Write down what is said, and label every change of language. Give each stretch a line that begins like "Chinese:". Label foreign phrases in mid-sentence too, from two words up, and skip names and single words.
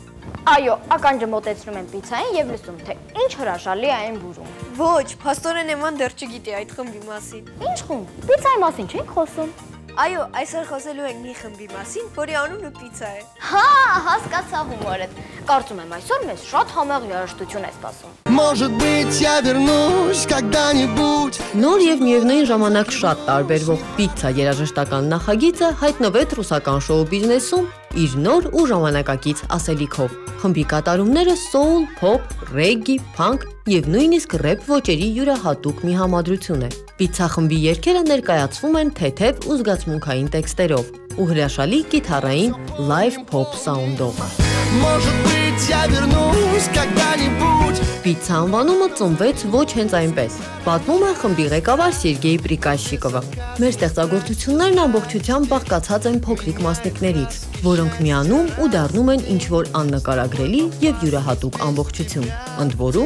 Armenian: Այո, ականջը մոտեցնում են պիցային եւ լսում, թե ինչ հրաշալի է այն բուրում։ Ոչ, փաստորեն Էման դեռ չգիտի այդ խմբի մասին։ Ինչ խումբ։ Պիցայի մասին չենք խոսում։ Այո, այսօր խոսելու ենք մի խմբի մասին, որի անունը պիցա է։ Հա, հասկացա հումորդ։ Կարծում եմ այսօր մեզ շատ համեղ երաժշտություն է սպասում։
Russian: Может быть, я вернусь когда-нибудь.
Armenian: Նոր եւ միևնույն ժամանակ շատ տարբերվող պիցա երաժշտական նախագիծը հայտնվեց ռուսական շոու բիզնեսում իր նոր ու ժամանակակից ասելիքով։ Խմբի կատարումները սոուլ, փոփ, ռեգգի, փանկ եւ նույնիսկ ռեփ ոճերի յուրահատուկ մի համադրություն է։ Պիցա խմբի երգերը ներկայացվում են թեթև ու զգացմունքային տեքստերով ու հրաշալի կիթառային լայվ փոփ սաունդով։
Russian: Может быть, я вернусь когда-нибудь.
Armenian: Պիցա անվանումը ծնվեց ոչ հենց այնպես։ Պատմում է խմբի ղեկավար Սերգեյ Պրիկաշիկովը։ Մեր ստեղծագործություններն ամբողջությամբ բաղկացած են փոքրիկ մասնիկներից, որոնք միանում ու դառնում են ինչ-որ աննկարագրելի եւ յուրահատուկ ամբողջություն, ընդ որում